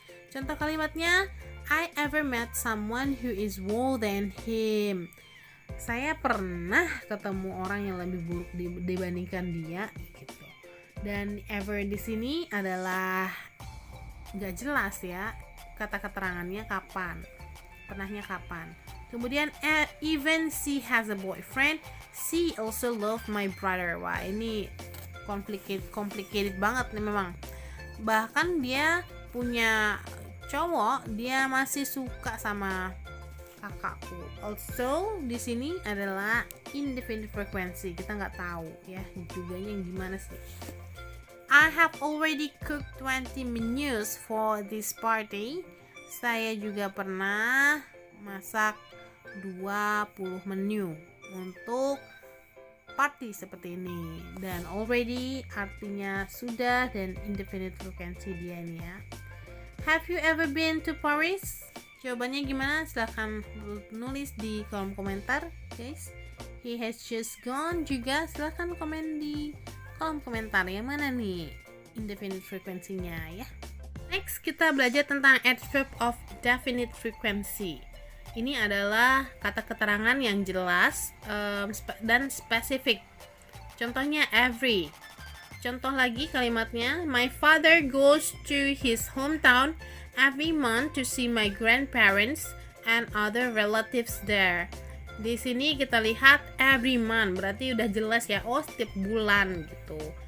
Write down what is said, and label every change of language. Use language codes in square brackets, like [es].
[en] Contoh kalimatnya, I ever met someone who is worse than him. [id] Saya pernah ketemu orang yang lebih buruk dibandingkan dia gitu. Dan ever di sini adalah nggak jelas ya, kata keterangannya kapan, pernahnya kapan. [en] Kemudian even she has a boyfriend, she also love my brother. [id] Wah, ini complicated banget nih memang. Bahkan dia punya cowok, dia masih suka sama kakakku. Also di sini adalah indefinite frequency, kita nggak tahu ya juganya gimana sih. [en] I have already cooked 20 menus for this party. [id] Saya juga pernah masak 20 menu untuk party seperti ini. Dan already artinya sudah, dan indefinite frequency dia ini ya. [en] Have you ever been to Paris? [id] Jawabannya gimana? Silahkan nulis di kolom komentar guys. [en] He has just gone [id] juga, silahkan komen di kolom komentar yang mana nih indefinite frequency-nya ya. Next, kita belajar tentang adverb of definite frequency. Ini adalah kata keterangan yang jelas dan spesifik. Contohnya every. Contoh lagi kalimatnya, [en] my father goes to his hometown every month to see my grandparents and other relatives there. [id] Di sini kita lihat every month, berarti udah jelas ya, setiap bulan gitu.